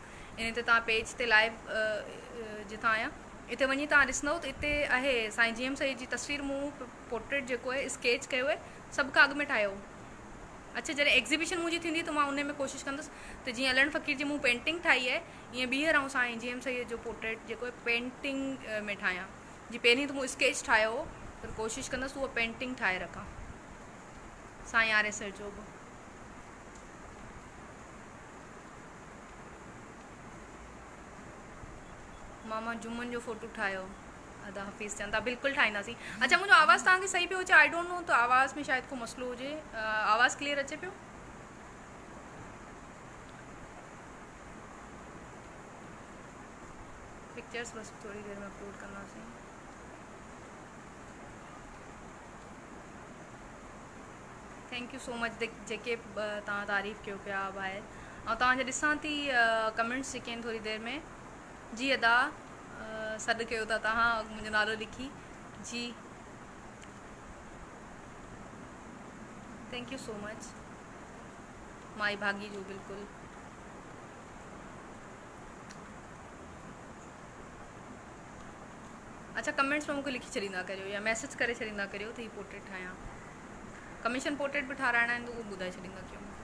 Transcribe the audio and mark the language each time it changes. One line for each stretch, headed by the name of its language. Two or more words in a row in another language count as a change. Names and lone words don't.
Sindhi: इन ते तव्हां पेज ते लाइव जितां आहियां इते वञी तव्हां ॾिसंदव त इते आहे साईं जी एम सैयद जी तस्वीर मूं पोर्ट्रेट जेको आहे स्केच कयो आहे सभ खां अॻु में ठाहियो अच्छा जॾहिं एग्ज़िबिशन मुंहिंजी थींदी त मां उन में कोशिशि कंदसि त जीअं अलन फ़कीर जी मूं पेंटिंग ठाही आहे ईअं ॿीहर ऐं साईं जी एम सैयद जो पोर्ट्रेट जेको आहे पेंटिंग में ठाहियां जी पहिरीं त मूं स्केच ठाहियो हो पर कोशिशि कंदसि उहा पेंटिंग ठाहे रखां साईं आर एस जो बि मामा जुमन जो फ़ोटो ठाहियो अदा हफ़ीज़ चवनि था बिल्कुलु ठाहींदासीं अच्छा मुंहिंजो आवाज़ु तव्हांखे सही पियो अचे
English: I don't know
Sindhi: त आवाज़ में शायदि को मसइलो हुजे आवाज़ु क्लियर अचे पियो पिक्चर्स बस थोड़ी देर में अपलोड कंदासीं
English: Thank you so much
Sindhi: जेके तव्हां तारीफ़ कयो पिया ॿाहिरि ऐं तव्हांजा ॾिसां थी कमेंट्स जेके आहिनि थोरी देरि में जी अदा सॾु कयो था तव्हां मुंहिंजो नालो लिखी जी
English: Thank you so much
Sindhi: माई भागी जो बिल्कुलु अच्छा कमेंट्स में मूंखे लिखी छॾींदा करियो या मैसेज करे छॾींदा करियो त हीअ पोर्ट्रेट ठाहियां कमीशन पोर्ट्रेट बि ठाराइणा आहिनि त उहो ॿुधाए छॾींदा कयो